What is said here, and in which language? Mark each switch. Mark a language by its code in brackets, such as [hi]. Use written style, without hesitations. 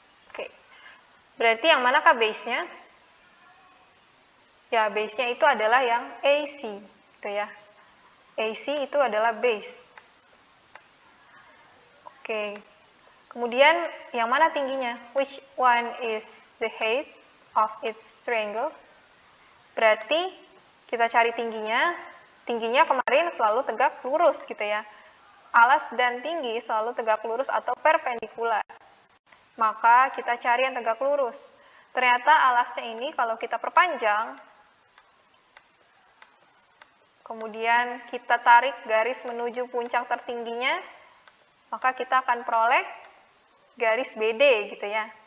[id] Oke, berarti yang manakah base-nya? Ya, base-nya itu adalah yang AC, gitu ya. AC itu adalah base. Oke, kemudian yang mana tingginya? [en] Which one is the height of its triangle? [id] Berarti kita cari tingginya. Tingginya kemarin selalu tegak lurus, gitu ya. Alas dan tinggi selalu tegak lurus atau perpendikular. Maka kita cari yang tegak lurus. Ternyata alasnya ini kalau kita perpanjang, kemudian kita tarik garis menuju puncak tertingginya, maka kita akan peroleh garis BD gitu ya.